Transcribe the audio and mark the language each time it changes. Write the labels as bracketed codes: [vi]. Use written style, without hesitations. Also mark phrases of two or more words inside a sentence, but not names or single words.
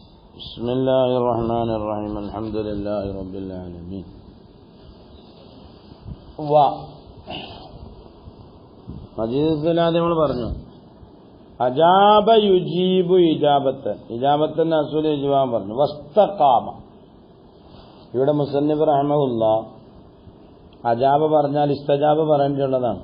[ar] بسم الله الرحمن الرحيم الحمد لله رب العالمين [ml] മജീദുൽ നമ്മൾ പറഞ്ഞു [ar] أجاب يجيب إجابة [ml] ഇജാബത്തിന്റെ അസൂൽ ഇജാബ പറഞ്ഞു വസ്തഖാമ. ഇവിടെ [ar] مصنف رحمه الله [ml] അജാബ പറഞ്ഞാൽ ഇസ്തജാബ പറയേണ്ടിയുള്ളതാണ്.